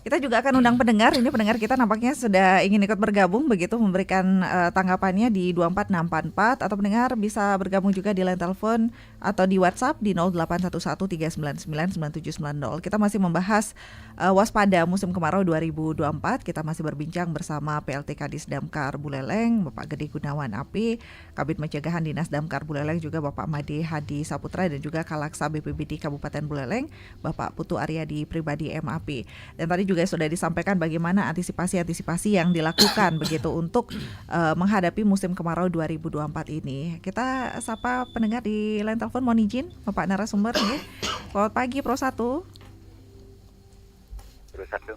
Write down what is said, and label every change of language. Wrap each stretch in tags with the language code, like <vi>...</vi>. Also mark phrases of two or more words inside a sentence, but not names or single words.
<id>Kita juga akan undang pendengar. Ini pendengar kita nampaknya sudah ingin ikut bergabung begitu, memberikan tanggapannya di 24644, atau pendengar bisa bergabung juga di line telepon atau di WhatsApp di 081139999790. Kita masih membahas waspada musim kemarau 2024. Kita masih berbincang bersama PLT Kadis Damkar Buleleng, Bapak Gede Gunawan Api, Kabid Pencegahan Dinas Damkar Buleleng juga Bapak Made Hadi Saputra, dan juga Kalaksa BPBD Kabupaten Buleleng Bapak Putu Aryadi Pribadi MAP. Dan tadi juga sudah disampaikan bagaimana antisipasi yang dilakukan begitu untuk menghadapi musim kemarau 2024 ini. Kita sapa pendengar di line telepon, mohon izin Bapak narasumber ya. Selamat pagi Pro 1. Pro 1.</id>